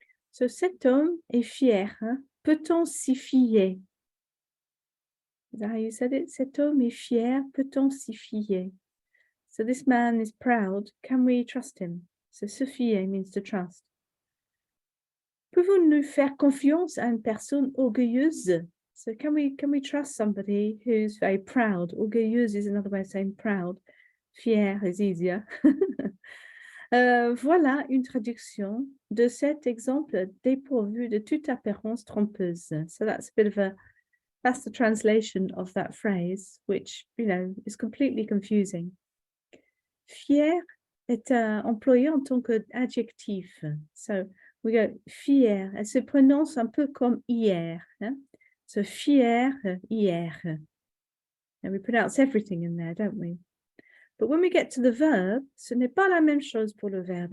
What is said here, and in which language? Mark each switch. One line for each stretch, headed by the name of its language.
French: So cet homme est fier. Hein? Peut-on s'y fier?
English: Is that how you said it?
French: Cet homme est fier. Peut-on s'y fier?
English: So this man is proud. Can we trust him? So se fier means to trust.
French: Pouvons-nous faire confiance à une personne orgueilleuse?
English: So can we trust somebody who's very proud? Orgueilleuse is another way of saying proud. Fier is easier.
French: Voilà une traduction de cet exemple dépourvu de toute apparence trompeuse.
English: So that's that's the translation of that phrase, which, you know, is completely confusing.
French: Fier est employé en tant qu'adjectif.
English: So we go
French: fier. Elle se prononce un peu comme hier. Hein? So fier, hier.
English: And we pronounce everything in there, don't we? But when we get to the verb,
French: ce n'est pas la même chose pour le verbe.